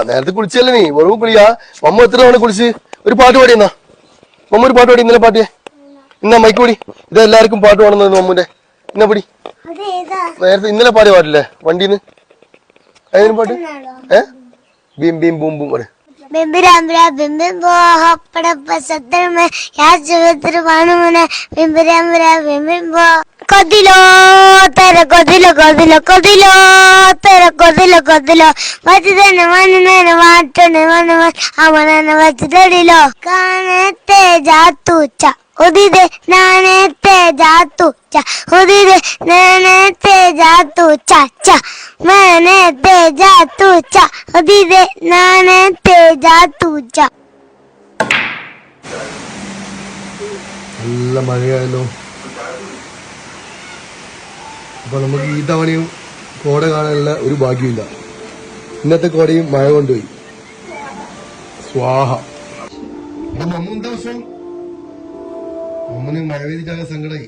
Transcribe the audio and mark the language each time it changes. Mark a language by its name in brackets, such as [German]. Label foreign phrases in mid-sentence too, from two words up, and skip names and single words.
[Malayalam] നേരത്തെ കുളിച്ചല്ലേ നീ, വെറും കുളിയാ. മമ്മ എത്ര തവണ കുളിച്ച്? ഒരു പാട്ട് പാടി എന്നാ മമ്മ, ഒരു പാട്ട് പാടി. ഇന്നലെ പാട്ടിയെ ഇന്നാ മൈക്ക് പാടി. ഇത് എല്ലാവർക്കും പാട്ട് പാടുന്നത് മമ്മൂന്റെ. ഇന്ന പടി, നേരത്തെ ഇന്നലെ പാടിയ പാട്ടില്ലേ വണ്ടിന്ന്, അതിന് പാട്ട്? ബീം ബീം ബൂം ബൂം പറ. Bimbirambira bimbimbo hoppada pasatar mein yasvitr vanumane bimbirambira bimbimbo kodilo tere kodilo kodilo kodilo tere kodilo kodilo vachidane vanane vaatane vanane amanane vachidadilo kanete jatucha udide nanete jatucha udide nanete jatucha cha manete jatucha udide nanete jatucha നല്ല മഴയായല്ലോ. അപ്പൊ നമുക്ക് ഈ തവണയും കോട കാണാനുള്ള ഒരു ഭാഗ്യമില്ല. ഇന്നത്തെ കോടയും മഴ കൊണ്ടുപോയി. സ്വാഹ. മമ്മ എന്താ പ്രശ്നം? മമ്മന് മഴ പെയ്തിട്ടാകെ സങ്കടമായി.